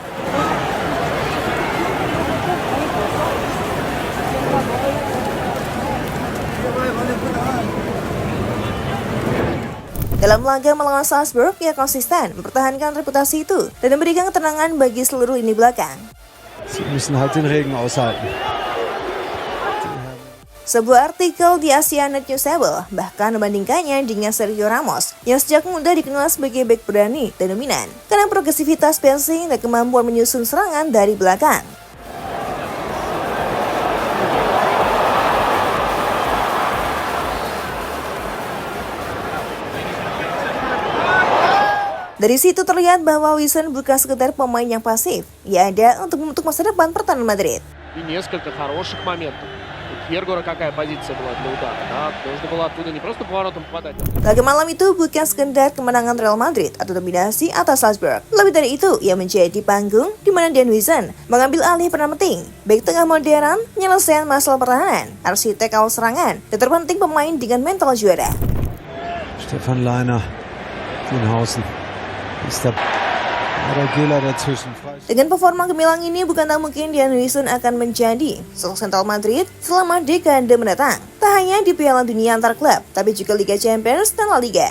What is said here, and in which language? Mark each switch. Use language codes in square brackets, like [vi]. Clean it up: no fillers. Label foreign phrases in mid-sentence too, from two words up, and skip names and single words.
[id] Dalam laga melawan Salzburg, ia konsisten mempertahankan reputasi itu dan memberikan ketenangan bagi seluruh lini belakang. [de] Sie müssen halt den Regen aushalten. [id] Sebuah artikel di Asianet Newsable bahkan membandingkannya dengan Sergio Ramos yang sejak muda dikenal sebagai bek berani dan dominan karena progresivitas passing dan kemampuan menyusun serangan dari belakang. Dari situ terlihat bahwa Wilson bukan sekedar pemain yang pasif, ia ada untuk membentuk masa depan pertahanan Madrid. [ru] И несколько хороших моментов. У Кьергора какая позиция была для удара, да? Нужно было оттуда не просто поворотом попадать. [id] Laga malam itu bukan sekedar kemenangan Real Madrid atau dominasi atas Salzburg. Lebih dari itu, ia menjadi panggung di mana Dan Wilson mengambil alih peran penting, baik tengah modern, penyelesaian masalah pertahanan, arsitek awal serangan, dan terpenting pemain dengan mental juara. [de] Stefan Leiner, Dienhausen. Ist der Gela dazwischen. [id] Dengan performa gemilang ini, bukan tak mungkin Dan Wilson akan menjadi sosok sentral Madrid selama dekade mendatang. Tak hanya di Piala Dunia antar klub, tapi juga Liga Champions dan La Liga.